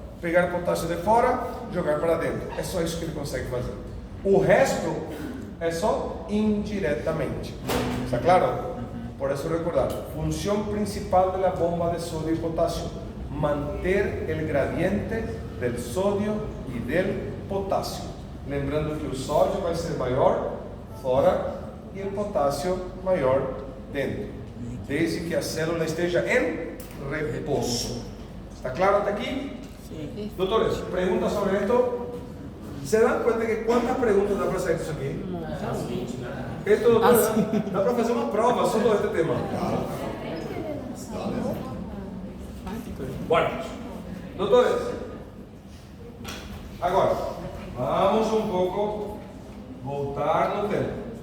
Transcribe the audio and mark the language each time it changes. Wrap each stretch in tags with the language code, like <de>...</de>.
<pt>Pegar potássio de fora, jogar para dentro. É só isso que ele consegue fazer. O resto é só indiretamente.</pt> <es>¿Está claro? Por eso recordar, función principal de la bomba de sodio y potasio: manter el gradiente del sodio y del potasio.</es> <pt>Lembrando que</pt> <es>el sodio va a ser mayor fora y el potasio mayor dentro,</es> <pt>desde que a célula esteja</pt> <es>en reposo. ¿Está claro hasta aquí? Sí. Doctores, preguntas sobre esto. ¿Se dan cuenta que cuántas preguntas da para hacer eso aquí? Esto, doctores,</es> <pt>dá para fazer uma prova sobre este tema.</pt> <es>Bueno, doctores,</es> <pt>agora vamos um pouco voltar no tempo.</pt>